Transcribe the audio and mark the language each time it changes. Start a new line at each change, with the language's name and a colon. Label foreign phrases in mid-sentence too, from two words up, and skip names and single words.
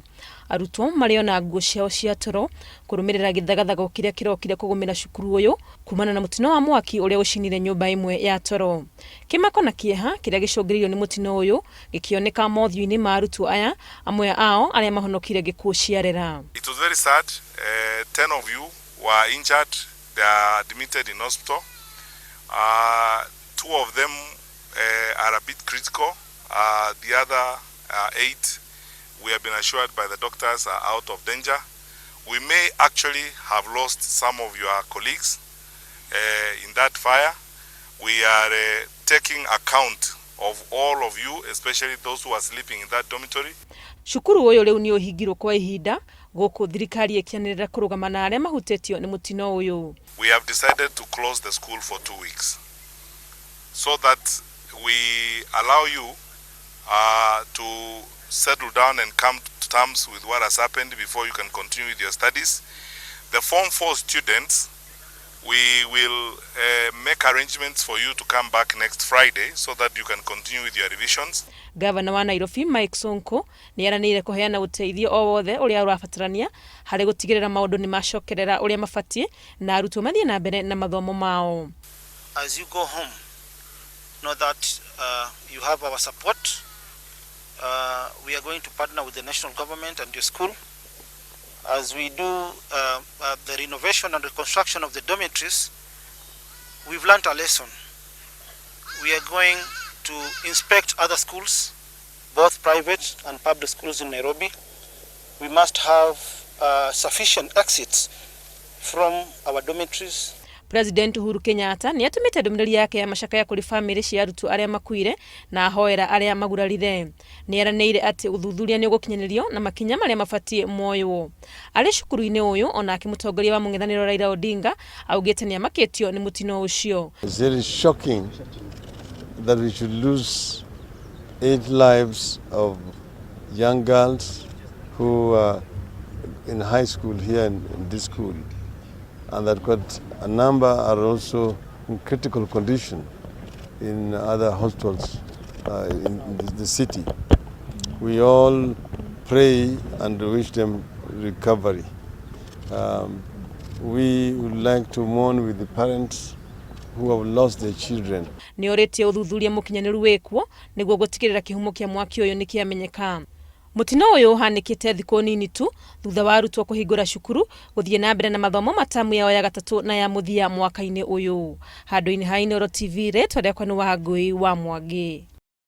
Kikuyu: Arutwo mariona nguo ciao cia toro kũrũmĩrĩra gĩthagathago kĩrĩa kĩrokire kũgũmĩra cukuru ũyũ kumana na mũtino wa mwaki ũrĩa ũcinire nyũmba ĩmwe ya toro. Kĩmako na kĩeha kĩrĩa gĩcũngĩrĩirio nĩ mũtino ũyũ gĩkĩoneka mothiũ-inĩ ma arutwo aya, amwe ao arĩa mahonokire gĩkuũ ciarera.
English: It was very sad. 10 of you were injured. They are admitted in hospital. 2 of them are a bit critical. The other 8, we have been assured by the doctors, are out of danger. We may actually have lost some of your colleagues in that fire. We are taking account of all of you, especially those who are sleeping in that dormitory.
Kikuyu: Cukuru ũyũ rĩu nĩ ũhingirwo kwa ihinda gũkũ thirikari ĩkĩanĩrĩra kũrũgama na arĩa mahutĩtio nĩ mũtino ũyũ.
English: We have decided to close the school for 2 weeks so that we allow you to settle down and come to terms with what has happened before you can continue with your studies. The Form 4 students, we will make arrangements for you to come back next Friday so that you can continue with your revisions.
Kikuyu: Gavana wa Nairobi Mike Sonko nĩ aranĩire kũheana ũteithio o wothe ũrĩa ũrabatarania harĩ gũtigĩrĩra maũndũ nĩ macokerera ũrĩa mabatiĩ na arutwo mathiĩ na mbere na mathomo mao.
English: As you go home, know that you have our support. We are going to partner with the national government and your school as we do the renovation and reconstruction of the dormitories. We've learned a lesson. We are going to inspect other schools, both private and public schools in Nairobi. We must have sufficient exits from our dormitories.
Kikuyu: President Uhuru Kenyatta nĩ atũmĩte ndũmĩrĩri yake ya macakaya kũrĩ famĩlĩ cia arutwo arĩa makuire na ahoera arĩa magurarire. Nĩ aranĩire atĩ ũthuthuria nĩ ũgũkinyanĩrio na makinya marĩa mabatiĩ moywo. Arĩ cukuru-inĩ ũyũ ona akĩmũtongoria wa mũng'ethanĩro Raila Odinga augĩte nĩ amakĩtio nĩ mũtino ũcio.
English: It's very shocking that we should lose 8 lives of young girls who are in high school here in this school, and that got a number are also in critical condition in other hospitals in the city. We all pray and wish them recovery. We would like to mourn with the parents who have lost their children.
Kikuyu: Nĩ orĩtie ũthuthuria mũkinyanĩru wĩkwo nĩguo gũtigĩrĩra kĩhumo kĩa mwaki ũyũ nĩ kĩamenyeka. Mũtino ũyũ ũhanĩkĩte thikũ nini tu thutha wa arutwo kũhingũra cukuru gũthiĩ na mbere na mathomo matamu yao ya gatatũ na ya mũthia mwaka-inĩ ũyũ. Handũ-inĩ ha Inooro TV, rĩtwa rĩakwa nĩ Wangũi wa Mwangi.